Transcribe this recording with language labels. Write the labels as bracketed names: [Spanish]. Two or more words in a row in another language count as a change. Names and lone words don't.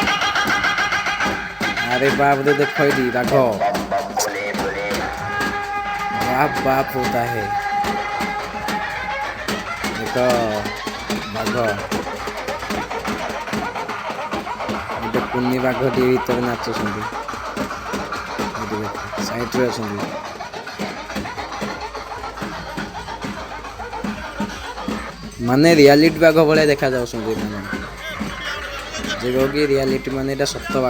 [Hindi] अरे बाप रे देख ये बाघ बाप बाप होता है देखो बाघ [Odia] କୁନି ବାଘଟି ଭିତରେ ନାଚୁଛନ୍ତି ସାଇଡରେ ଅଛନ୍ତି। ମାନେ ରିଆଲିଟି ବାଘ ଭଳିଆ ଦେଖା ଯାଉଛନ୍ତି ମାନେ ଯେ କି ରିଆଲିଟି ମାନେ ଏଇଟା ସତ ବାଘ।